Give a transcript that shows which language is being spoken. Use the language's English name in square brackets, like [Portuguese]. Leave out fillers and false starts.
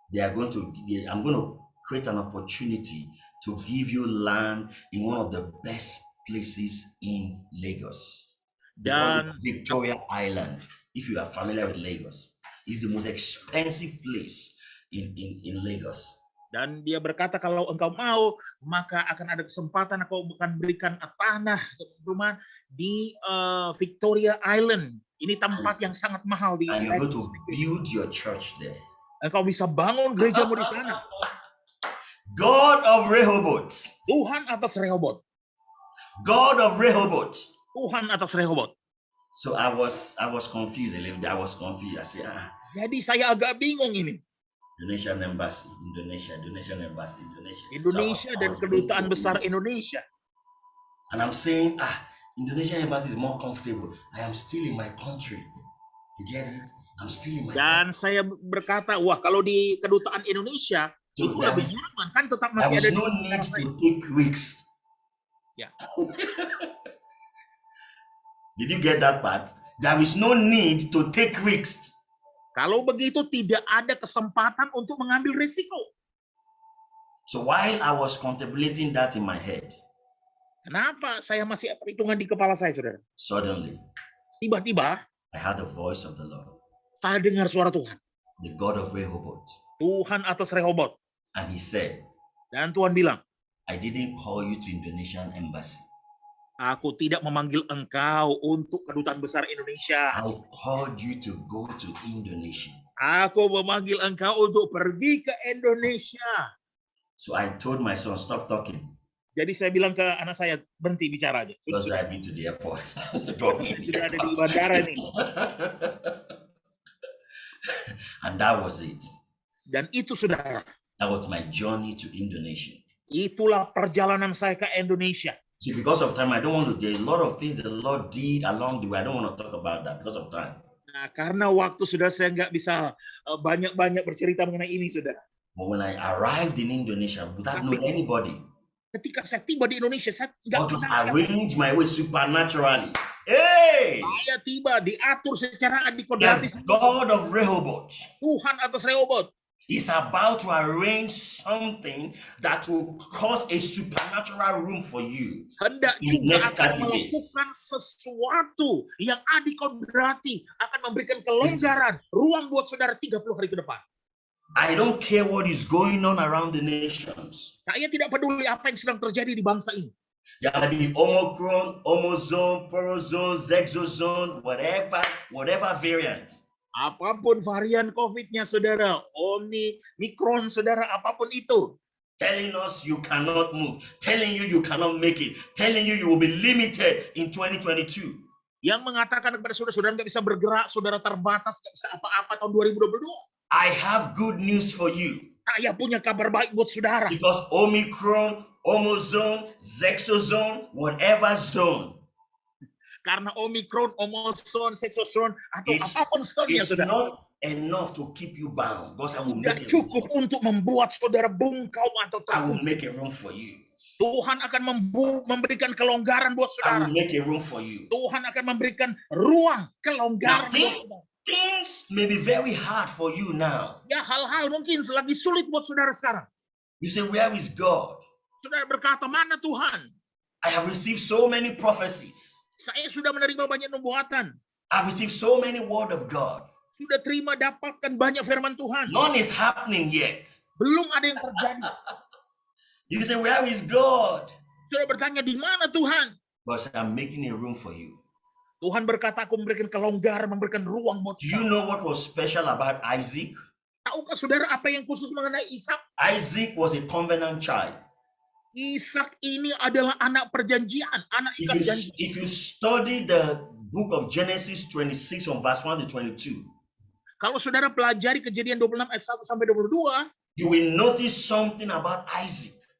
[English] I'm going to create an opportunity to give you land in one of the best places in Lagos. [Indonesian] Dan [English] Victoria Island, if you are familiar with Lagos, is the most expensive place in Lagos. [Indonesian] Dan dia berkata, kalau engkau mau, maka akan ada kesempatan aku akan berikan tanah rumah di Victoria Island. Ini tempat yang sangat mahal di. [English] And you're going to build your church there. [Indonesian] Engkau bisa bangun gerejamu di sana. [English] God of Rehoboth. [Indonesian] Tuhan atas Rehoboth. [English] God of Rehoboth. [Indonesian] Tuhan atas Rehoboth. [English] So I was confused a little bit. I was confused. I said, [Indonesian] Jadi saya agak bingung ini. [English] Indonesian Embassy, Indonesian Embassy, Indonesia. [Indonesian] Indonesia dan kedutaan besar Indonesia. [English] And I'm saying, Indonesian Embassy is more comfortable. I am still in my country. You get it? I'm still in my [Indonesian] Dan saya berkata, wah, kalau di kedutaan Indonesia itu lebih nyaman, kan tetap masih ada. [English] There was no need to take risks. [Indonesian] Ya. [English] Did you get that part? There is no need to take risks. [Indonesian] Kalau begitu tidak ada kesempatan untuk mengambil risiko. [English] So while I was contemplating that in my head, [Indonesian] kenapa saya masih perhitungan di kepala saya, saudara? [English] Suddenly, [Indonesian] tiba-tiba, [English] I heard the voice of the Lord. [Indonesian] Saya dengar suara Tuhan. [English] The God of Rehoboth. [Indonesian] Tuhan atas Rehoboth. [English] And he said, [Indonesian] dan Tuhan bilang, [English] I didn't call you to Indonesian embassy. [Indonesian] Aku tidak memanggil engkau untuk kedutaan besar Indonesia. [English] I called you to go to Indonesia. [Indonesian] Aku memanggil engkau untuk pergi ke Indonesia. [English] So I told my son, stop talking. [Indonesian] Jadi saya bilang ke anak saya, berhenti bicara aja. [English] Just drive me to the airport. Drop me [Indonesian] sudah ada di bandara nih. [English] And that was it. [Indonesian] Dan itu, saudara. [English] That was my journey to Indonesia. [Indonesian] Itulah perjalanan saya ke Indonesia. [English] See, because of time, I don't want to. There's a lot of things that the Lord did along the way. I don't want to talk about that because of time. [Indonesian] Nah, karena waktu sudah saya nggak bisa banyak-banyak bercerita mengenai ini, saudara. [English] But when I arrived in Indonesia without knowing anybody, [Indonesian] ketika saya tiba di Indonesia, saya nggak [English] just arrange my way supernaturally. Hey! [Indonesian] Saya tiba diatur secara adikodratis. [English] God of Rehoboth. [Indonesian] Tuhan atas Rehoboth. [English] Is about to arrange something that will cause a supernatural room for you. [Indonesian] Hendak juga akan melakukan sesuatu yang adikodrati, akan memberikan kelonggaran, ruang buat saudara 30 hari ke depan. [English] I don't care what is going on around the nations. [Indonesian] Saya tidak peduli apa yang sedang terjadi di bangsa ini. [English] There may be Omicron, Omozone, Porozone, Zexozone, whatever variant. [Indonesian] Apapun varian COVID-nya, saudara, Omikron, saudara, apapun itu. [English] telling us you cannot move, telling you cannot make it, telling you will be limited in 2022. [Indonesian] Yang mengatakan kepada saudara-saudara nggak bisa bergerak, saudara terbatas, nggak bisa apa-apa tahun 2022. [English] I have good news for you. [Indonesian] Saya punya kabar baik buat saudara. [English] Because Omicron, Omozone, Zexozone, whatever zone, [Indonesian] karena Omicron, Omozone, Zexozone, atau apapun zonnya, [English] it's [Indonesian] saudara, [English] not enough to keep you bound. Because I will [Indonesian] tidak [English] make it room [Indonesian] cukup [English] for you. [Indonesian] untuk membuat saudara bungkau atau [English] I will [Indonesian] terkungkung. [English] make a room for you. [Indonesian] Tuhan akan memberikan kelonggaran buat [English] I [Indonesian] saudara. [English] will make a room for you. [Indonesian] Tuhan akan memberikan ruang kelonggaran [English] Now, [Indonesian] buat saudara. [English] things may be very hard for you now. [Indonesian] Ya, hal-hal mungkin lagi sulit buat saudara sekarang. [English] You say, where is God? [Indonesian] Saudara berkata, mana Tuhan? [English] I have received so many prophecies. [Indonesian] Saya sudah menerima banyak nubuatan. [English] I've received so many word of God. [Indonesian] Sudah terima, dapatkan banyak firman Tuhan. [English] None is happening yet. [Indonesian] Belum ada yang terjadi. [English] You say, where is God? [Indonesian] Saudara bertanya, di mana Tuhan? [English] But I'm making a room for you. [Indonesian] Tuhan berkata, aku memberikan kelonggaran, memberikan ruang buat [English] Do you know what was special about Isaac? [Indonesian] Tahukah saudara apa yang khusus mengenai Ishak? [English] Isaac was a covenant child. [Indonesian] Ishak ini adalah anak perjanjian, anak Ishak janji. [English] If you study the book of Genesis 26 from verse 1 to 22, [Indonesian] kalau saudara pelajari Kejadian 26 ayat 1 sampai 22, [English] you will notice something about Isaac.